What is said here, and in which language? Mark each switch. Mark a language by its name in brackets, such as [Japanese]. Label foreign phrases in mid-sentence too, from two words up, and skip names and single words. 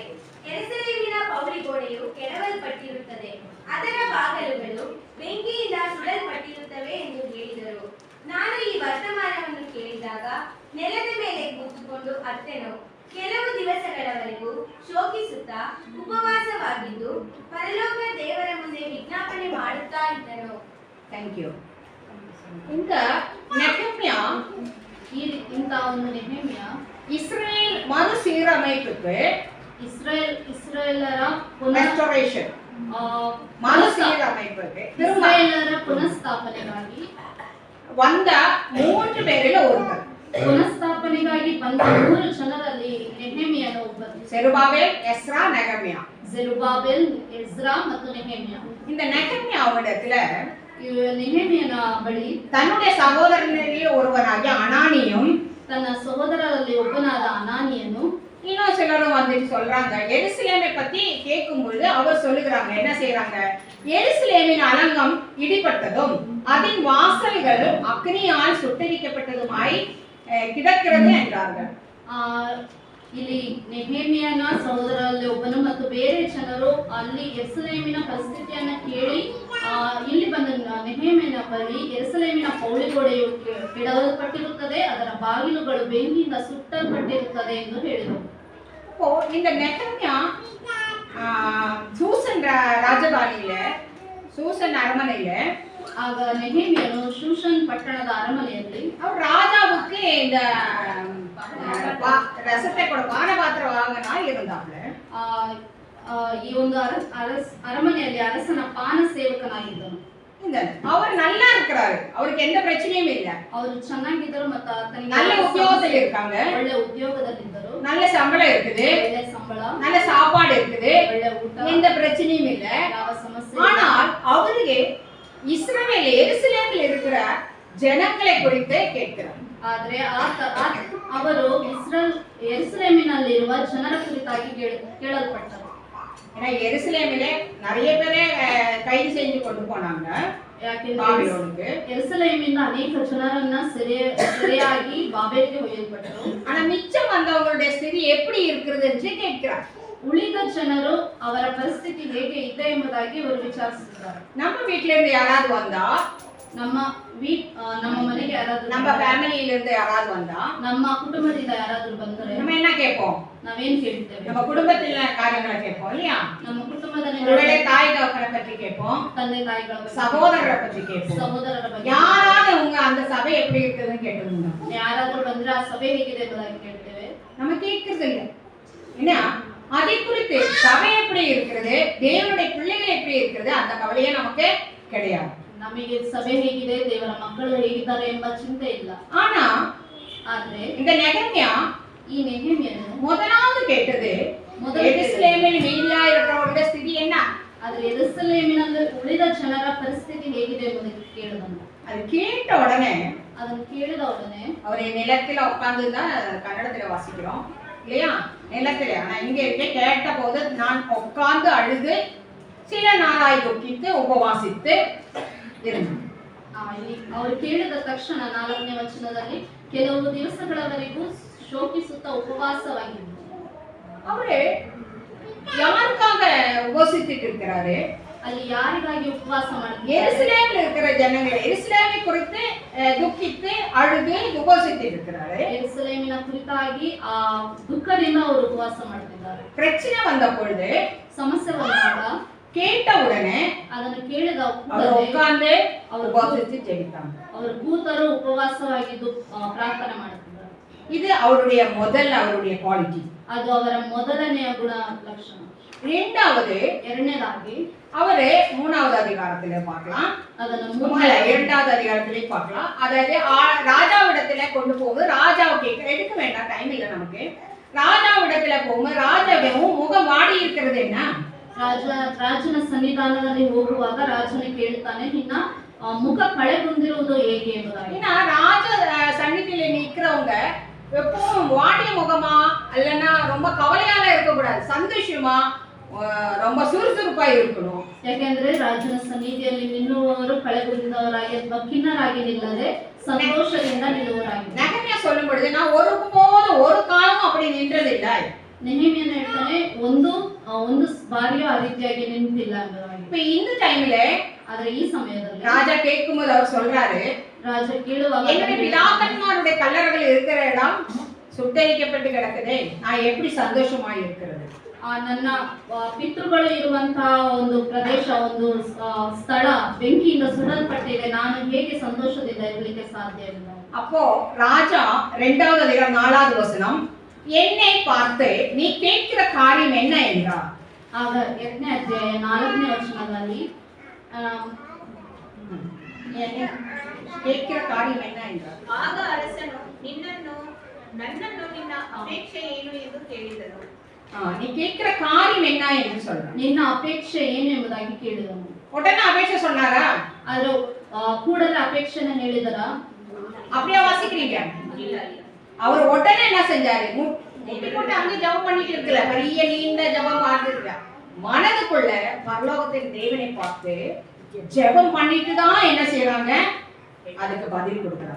[Kannada] ಯೆರೂಸಲೇಮಿನ ಪೌಳಿಗೋಡೆಯು ಕೆಡವಲ್ಪಟ್ಟಿರುತ್ತದೆ, ಅದರ ಬಾಗಿಲುಗಳು ಬೆಂಕಿಯಿಂದ ಸುಡಲ್ಪಟ್ಟಿರುತ್ತವೆ ಎಂದು ಹೇಳಿದರು. ನಾನು ಈ ವರ್ತಮಾನವನ್ನು ಕೇಳಿದಾಗ ನೆಲದ ಮೇಲೆ ಕೂತುಕೊಂಡು ಅತ್ತನು ಕೆಲವು ದಿವಸಗಳವರೆಗೂ ಶೋಕಿಸುತ್ತಾ ಉಪವಾಸವಾಗಿದ್ದು ಪರಲೋಕ ದೇವರ ಮುಂದೆ ವಿಜ್ಞಾಪನೆ ಮಾಡುತ್ತಾ ಇದ್ದನು. [English] thank you. [Tamil] இந்த நெகமியா [Kannada] ಇಂಥ ಒಂದು ನೆಹೆಮಿಯ [Tamil] இஸ்ரேல் மறுசீரமைப்புக்கு [Kannada] ಇಸ್ರಾಯೇಲರ [Tamil] ரெஸ்டோரேஷன் மறுசீரமைப்புக்கு [Kannada] ಇಸ್ರಾಯೇಲರ ಪುನಃಸ್ಥಾಪನೆಗಾಗಿ [Tamil] வந்த 3 பேரில் ஒருவர். [Kannada] ಪುನಃಸ್ಥಾಪನೆಗಾಗಿ ಬಂದ 3 ಜನರಲ್ಲಿ ನೆಹೆಮಿಯನು ಒಬ್ಬರು. [Tamil] செருபாபேல், எஸ்ரா, நெகமியா. [Kannada] ಜೆರುಬ್ಬಾಬೆಲ್, ಎಜ್ರಾ ಮತ್ತು ನೆಹೆಮಿಯ. [Tamil] இந்த நெகமியாவிடத்துல [Kannada] ನೆಹೆಮಿಯನ ಬಳಿ [Tamil] தன்னுடைய சகோதரனில் ஒருவனாகிய அனானியும் [Kannada] ತನ್ನ ಸಹೋದರರಲ್ಲಿ ಒಬ್ಬನಾದ ಅನಾನಿಯನು [Tamil] இன்னும் சிலரும் வந்துட்டு சொல்றாங்க. எருசலேமை பத்தி கேட்கும் பொழுது அவர் சொல்லுகிறாங்க, என்ன செய்யறாங்க? எருசலேமின் அலங்கம் இடிபட்டதும் அதன் வாசல்கள் அக்னியால் சுட்டரிக்கப்பட்டதுமாய் கிடக்கிறது என்றார்கள். [Kannada] ಇಲ್ಲಿ ನೆಹೆಮಿಯನ ಸಹೋದರರಲ್ಲಿ ಒಬ್ಬನು ಮತ್ತು ಬೇರೆ ಜನರು ಅಲ್ಲಿ ಯೆರೂಸಲೇಮಿನ ಪರಿಸ್ಥಿತಿಯನ್ನು ಕೇಳಿ ಇಲ್ಲಿ ಬಂದ ನೆಹೆಮಿಯನ ಬಳಿ ಯೆರೂಸಲೇಮಿನ ಪೌಳಿಗೋಡೆಯು ಕೆಡವಲ್ಪಟ್ಟಿರುತ್ತದೆ, ಅದರ ಬಾಗಿಲುಗಳು ಬೆಂಕಿಯಿಂದ ಸುಟ್ಟಲ್ಪಟ್ಟಿರುತ್ತದೆ ಎಂದು ಹೇಳಿದರು. [Tamil] இப்போ இந்த நெகமியா சூசன் ராஜதானியில, சூசன் அரண்மனையில, [Kannada] ಆಗ ನೆಹೆಮಿಯನು ಶೂಷನ್ ಪಟ್ಟಣದ ಅರಮನೆಯಲ್ಲಿ [Tamil] அவர் ராஜாவுக்கு இந்த ரசத்தை கூட பானபாத்திரம் வாங்கினா இருந்தாப்ல. [Kannada] ಈ ಒಂದು ಅರಮನೆಯಲ್ಲಿ ಅರಸನ ಪಾನ ಸೇವಕನಾಗಿದ್ದನು. [Tamil] அவர் நல்லா இருக்கிறாரு, அவருக்கு எந்த பிரச்சனையும் இல்ல. [Kannada] ಅವರು ಚೆನ್ನಾಗಿದ್ದರು ಮತ್ತು ಆತನಿಗೆ [Tamil] நல்ல உத்தியோகத்தில் இருக்காங்க, [Kannada] ಒಳ್ಳೆ ಉದ್ಯೋಗದಲ್ಲಿದ್ದರು, [Tamil] நல்ல சம்பளம் இருக்குது, [Kannada] ಒಳ್ಳೆ ಸಂಬಳ, [Tamil] நல்ல சாப்பாடு இருக்குது, [Kannada] ಒಳ್ಳೆ ಊಟ, [Tamil] எந்த பிரச்சனையும் இல்ல. [Kannada] ಯಾವ ಸಮಸ್ಯೆ. [Tamil] ஆனால் அவருக்கு இஸ்ரவேல் எருசலேமில் இருக்கிற ಜನங்களை குறித்து கேட்கிறார். [Kannada] ಆದ್ರೆ ಅವರು ಯೆರೂಸಲೇಮಿನಲ್ಲಿರುವ ಜನರ ಕುರಿತಾಗಿ ಕೇಳಲ್ಪಟ್ಟರು. [Tamil] ஏன்னா எருசலேமிலே நிறைய பேரை கைது செஞ்சு கொண்டு போனாங்க. [Kannada] ಯಾಕೆಂದ್ರೆ ಯೆರೂಸಲೇಮಿನಿಂದ ಅನೇಕ ಜನರನ್ನ ಸೆರೆಯಾಗಿ ಬಾಬೆಲಿಗೆ ಒಯ್ಯಲ್ಪಟ್ಟರು. [Tamil] ஆனா மிச்சம் வந்தவங்களுடைய ಸ್ಥಿತಿ எப்படி இருக்கிறது என்று கேட்கிறார். [Kannada] ಉಳಿದ ಜನರು ಅವರ ಪರಿಸ್ಥಿತಿ ಹೇಗೆ ಇದೆ ಎಂಬುದಾಗಿ ಅವರು ವಿಚಾರಿಸುತ್ತಾರೆ. [Tamil] நம்ம வீட்ல இருந்து யாராவது வந்தா, [Kannada] ನಮ್ಮ ಮನೆಗೆ ಯಾರಾದ್ರೂ, [Tamil] நம்ம ஃபேமிலியில இருந்து யாராவது வந்தா, [Kannada] ನಮ್ಮ ಕುಟುಂಬದಿಂದ ಯಾರಾದ್ರೂ ಬಂದರೆ [Tamil] நம்ம என்ன கேட்போம்? [Kannada] ನಾವೇನ್ ಕೇಳ್ತೇವೆ? [Tamil] நம்ம குடும்பத்தில காரியங்களை கேட்போம் இல்லையா? [Kannada] ನಮ್ಮ ಕುಟುಂಬದಲ್ಲಿ [Tamil] ஒருவேளை தாய் தகப்பனை பற்றி கேட்போம், [Kannada] ತಂದೆ ತಾಯಿಗಳ ಬಗ್ಗೆ, [Tamil] சகோதரரை பற்றி கேட்போம். [Kannada] ಸಹೋದರರ ಬಗ್ಗೆ. [Tamil] யாராவது உங்க அந்த [Kannada] ಸಭೆ ಹೇಗಿದೆ ಎಂಬುದಾಗಿ ಕೇಳ್ತೇವೆ. [Tamil] நம்ம கேட்கறது இல்லை. என்ன அதை குறித்து சபை எப்படி இருக்கிறது, தேவனுடைய பிள்ளைகள் எப்படி இருக்கிறது, அந்த கவலையே நமக்கு கிடையாது. [Kannada] ನಮಗೆ ಸಭೆ ಹೇಗಿದೆ, ದೇವರ ಮಕ್ಕಳು ಹೇಗಿದ್ದಾರೆ ಎಂಬ ಚಿಂತೆ ಇಲ್ಲ. [Tamil] ஆனா [Kannada] ಆದ್ರೆ [Tamil] இந்த நெகமியா [Kannada] ಈ ನೆಹೆಮ್ಯನು [Tamil] முதலாவது கேட்டது எருசலேமில் மீதியா இருக்கிறவருடைய ஸ்திதி என்ன. [Kannada] ಆದ್ರೆ ಯೆರೂಸಲೇಮಿನಲ್ಲಿ ಉಳಿದ ಜನರ ಪರಿಸ್ಥಿತಿ ಹೇಗಿದೆ ಎಂಬುದನ್ನು ಕೇಳಿದನು. [Tamil] அது கேட்ட உடனே [Kannada] ಅದನ್ನು ಕೇಳಿದ ಒಡನೆ [Tamil] அவரை நிலத்துல உட்கார்ந்து தான் கன்னடத்துல வாசிக்கிறோம் இல்லையா, நிலத்துல. ஆனா இங்க இருக்க கேட்ட போது நான் உட்கார்ந்து அழுது சில நாளாய் துக்கித்து உபவாசித்து இருந்தேன். [Kannada] ಇಲ್ಲಿ ಅವರು ಕೇಳಿದ ತಕ್ಷಣ 4ನೇ ವಚನದಲ್ಲಿ ಕೆಲವು ದಿವಸಗಳವರೆಗೂ ಶೋಕಿಸುತ್ತಾ ಉಪವಾಸವಾಗಿದ್ದರು. [Tamil] அவரு யாருக்காக உபவாசித்துட்டு இருக்கிறாரு? [Kannada] ಅಲ್ಲಿ ಯಾರಿಗಾಗಿ ಉಪವಾಸ ಮಾಡಿದ್ರು? [Tamil] எருசலேமில் இருக்கிற ஜனங்கள் எருசலேமை குறித்து துக்கித்து அழுது உபவாசித்துட்டு இருக்கிறாரு. [Kannada] ಯೆರೂಸಲೇಮಿನ ಕುರಿತಾಗಿ ಆ ದುಃಖದಿಂದ ಅವರು ಉಪವಾಸ ಮಾಡ್ತಿದ್ದಾರೆ. [Tamil] பிரச்சனை வந்த பொழுது [Kannada] ಸಮಸ್ಯೆ ಬಂದಾಗ [Tamil] கேட்ட உடனே [Kannada] ಅದನ್ನು ಕೇಳಿದ [Tamil] அவர் உட்கார்ந்து உபவாசித்து ஜெபித்தாங்க. [Kannada] ಅವರು ಕೂತರು ಉಪವಾಸವಾಗಿದ್ದು ಪ್ರಾರ್ಥನೆ ಮಾಡುತ್ತಿದ್ದಾರೆ. [Tamil] இது அவருடைய அவருடைய குவாலிட்டி. [Kannada] ಅದು ಅವರ ಮೊದಲನೆಯ ಗುಣ ಲಕ್ಷಣ. [Tamil] இரண்டாவது [Kannada] ಎರಡನೇದಾಗಿ [Tamil] அவரு 3வது அதிகாரத்திலே பார்க்கலாம், [Kannada] ಅದನ್ನು [Tamil] 2வது அதிகாரத்திலே பார்க்கலாம். அதாவது ராஜாவிடத்துல கொண்டு போகுது. ராஜாவுக்கு எடுக்க வேண்டாம், டைம் இல்லை நமக்கு. ராஜாவிடத்துல போகும்போது ராஜாவும் முகம் வாடி இருக்கிறது என்ன? [Kannada] ರಾಜನ ಸನ್ನಿಧಾನದಲ್ಲಿ ಹೋಗುವಾಗ ರಾಜನು ಕೇಳುತ್ತಾನೆ, ನಿನ್ನ ಮುಖ ಕಳೆಗುಂದಿರುವುದು ಹೇಗೆ ಎಂಬುದಾಗಿ. [Tamil] ஏன்னா ராஜ சன்னிதியில நிக்கிறவங்க எப்பவும் வாடிய முகமா இல்லைன்னா ரொம்ப கவலையால இருக்கக்கூடாது, சந்தோஷமா ரொம்ப சுறுசுறுப்பா இருக்கணும். [Kannada] ಯಾಕೆಂದ್ರೆ ರಾಜನ ಸನ್ನಿಧಿಯಲ್ಲಿ ನಿಲ್ಲುವವರು ಕಳೆಗುಂದಿದವರಾಗಿ ಅಥವಾ ಖಿನ್ನರಾಗಿ ನಿಲ್ಲದೆ ಸಂತೋಷದಿಂದ ನಿಲ್ಲುವರಾಗಿ. [Tamil] நெகமியா சொல்லும் பொழுது நான் ஒருபோதும் ஒரு காலமும் அப்படி நின்றதில்லை. [Kannada] ನೆಹೆಮ್ಯನು ಹೇಳ್ತಾನೆ, ಒಂದು ಬಾರಿಯೂ ಆ ರೀತಿಯಾಗಿ ನಿಂತಿಲ್ಲ ಎಂಬುದಾಗಿ. [Tamil] இப்ப இந்த டைம்ல [Kannada] ಆದ್ರೆ ಈ ಸಮಯದಲ್ಲಿ [Tamil] ராஜா கேட்கும்போது அவர் சொல்றாரு, [Kannada] ರಾಜ ಕೇಳುವಾಗ [Tamil] என்னுடைய பிதாக்கன்மாருடைய கல்லறைகள் இருக்கிற இடம் சுட்டரிக்கப்பட்டு கிடக்குது, நான் எப்படி சந்தோஷமா இருக்கிறது? [Kannada] ನನ್ನ ಪಿತೃಗಳು ಇರುವಂತಹ ಒಂದು ಪ್ರದೇಶ, ಒಂದು ಸ್ಥಳ ಬೆಂಕಿಯಿಂದ ಸುಡಲ್ಪಟ್ಟಿದೆ, ನಾನು ಹೇಗೆ ಸಂತೋಷದಿಂದ ಇರಲಿಕ್ಕೆ ಸಾಧ್ಯವಿಲ್ಲ. [Tamil] அப்போ ராஜா 2வது அதிகாரம் 4வது வசனம், என்னை பார்த்து நீ கேட்கிற காரியம் என்ன என்றார். [Kannada] ಆಗ 2ನೇ ಅಧ್ಯಾಯ 4ನೇ ವಚನದಲ್ಲಿ [Tamil] கேட்கிற காரியம் என்ன என்றார். [Kannada] ಆಗ ಅರಸನು ನನ್ನನ್ನು ನಿನ್ನ ಅಪೇಕ್ಷೆ ಏನು ಎಂದು ಕೇಳಿದನು. [Tamil] நீ கேட்கிற காரியம் என்ன என்று சொல்ற. [Kannada] ನಿನ್ನ ಅಪೇಕ್ಷೆ ಏನು ಎಂಬುದಾಗಿ ಕೇಳಿದನು. [Tamil] உடனே அபேட்சை சொன்னாரா? [Kannada] ಆದ್ರೆ ಕೂಡಲೇ ಅಪೇಕ್ಷೆನ ಹೇಳಿದರ? [Tamil] அப்படியே வாசிக்கிறீங்க? [Kannada] ಇಲ್ಲ ಇಲ್ಲ. [Tamil] அவர் உடனே என்ன செஞ்சாரு? முட்டி போட்டு அங்க ஜெபம் பண்ணிட்டு இருக்கல, பெரிய நீண்ட ஜெபம் பார்த்துருக்க. மனதுக்குள்ள பரலோகத்தின் தேவனை பார்த்து ஜெபம் பண்ணிட்டு தான் என்ன செய்யறாங்க, அதுக்கு பதில் கொடுக்குறாங்க.